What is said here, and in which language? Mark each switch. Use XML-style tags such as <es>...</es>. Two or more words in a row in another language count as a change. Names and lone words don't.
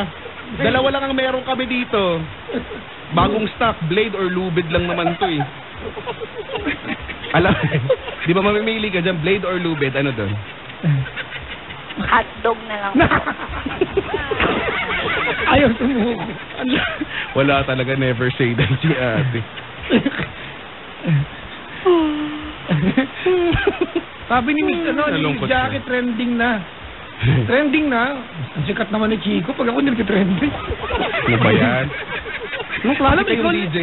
<tl>2 lang ang meron kami dito. Bagong stock, blade or lubid lang naman to eh. Alam, di ba mamimili ka dyan, blade or lubid? Ano doon? Hotdog na lang. Ayaw sumuko. Wala talaga,</tl> <en>never say that</en> <tl>si ate. Sabi ni Miss Nalungkot ni Jackie, siya. trending na. Trending na. Ang sikat naman ni Chico pag ako nag-trending. Ano ba yan? Alam mo, Kasi yung DJ.</tl>